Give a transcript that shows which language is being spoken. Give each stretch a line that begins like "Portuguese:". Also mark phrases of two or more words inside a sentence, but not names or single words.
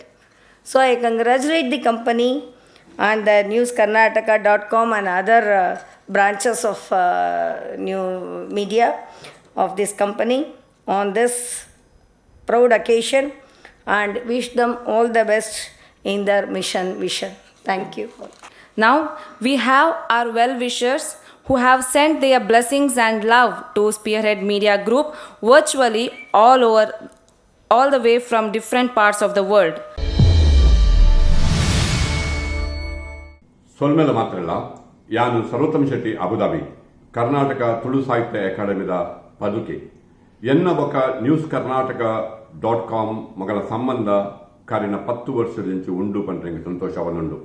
English: So I congratulate the company and the newskarnataka.com and other branches of new media of this company on this proud occasion, and wish them all the best in their mission vision. Thank you. Now we have our well-wishers who have sent their blessings and love to Spearhead Media Group virtually all the way from different parts of the world.
Tulu: ಸೊಲ್ಮೆಲ ಮಾತ್ರ ಇಲ್ಲ, ಯಾನು ಸರ್ವೋತ್ತಮ ಶೆಟ್ಟಿ ಅಬುದಾಬಿ ಕರ್ನಾಟಕ ತುಳು ಸಾಹಿತ್ಯ ಅಕಾಡೆಮಿದ ಪದುಕೆ ಎನ್ನ ಬೊಕ ನ್ಯೂಸ್ ಕರ್ನಾಟಕ.com ಮಗಳ ಸಂಬಂಧ ಕಾರಿನ 10 ವರ್ಷದಿಂಚು ಉಂಡು ಪಂಡ್ರೆಂಗೆ ಸಂತೋಷವನ್ನುಂಡು.